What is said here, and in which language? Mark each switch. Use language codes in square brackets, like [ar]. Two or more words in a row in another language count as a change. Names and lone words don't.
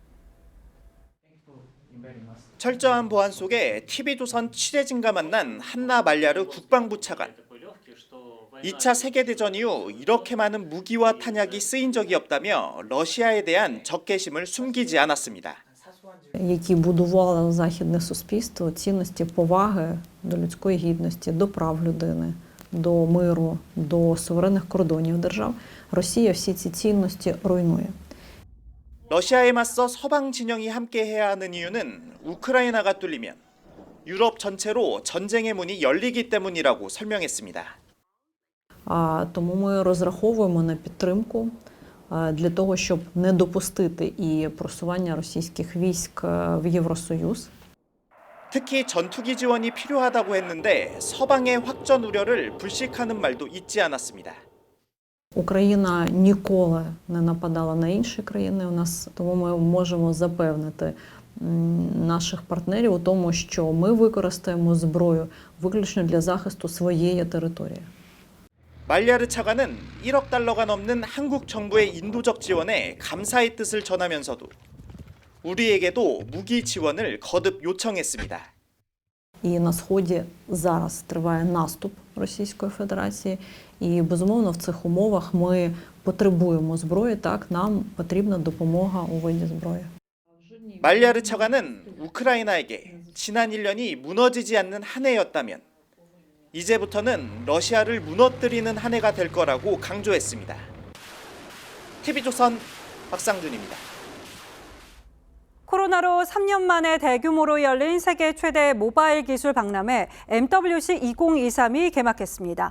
[ko] 철저한 보안 속에 TV조선 취재진과 만난 한나 말야르 국방부 차관. 2차 세계대전 이후 이렇게 많은 무기와 탄약이 쓰인 적이 없다며 러시아에 대한 적개심을 숨기지 않았습니다. [uk] Які будували західне суспільство, цінності поваги до людської гідності, до прав людини, до миру, до суверенних кордонів держав, Росія всі ці цінності руйнує. [ko] 러시아에 맞서 서방 진영이 함께해야 하는 이유는 우크라이나가 뚫리면 유럽 전체로 전쟁의 문이 열리기 때문이라고 설명했습니다. [uk] Тому ми розраховуємо на підтримку для того, щоб не допустити і просування російських військ в Євросоюз. [ko] 특히 전투기 지원이 필요하다고 했는데 서방의 확전 우려를 불식하는 말도 잊지 않았습니다. [uk] Україна ніколи не нападала на інші країни у нас, тому ми можемо запевнити наших партнерів у тому, що ми використаємо зброю виключно для захисту своєї території. [ko] 말야르 차관은 1억 달러가 넘는 한국 정부의 인도적 지원에 감사의 뜻을 전하면서도 우리에게도 무기 지원을 거듭 요청했습니다. [uk] І на Сході зараз триває наступ Російської Федерації. І, безумовно, в цих умовах ми потребуємо зброї. Так, нам потрібна допомога у виді зброї. [ko] 말야르 차관은 우크라이나에게 지난 1년이 무너지지 않는 한 해였다면 이제부터는 러시아를 무너뜨리는 한 해가 될 거라고 강조했습니다. TV조선 박상준입니다. 코로나로 3년 만에 대규모로 열린 세계 최대 모바일 기술 박람회 MWC 2023이 개막했습니다.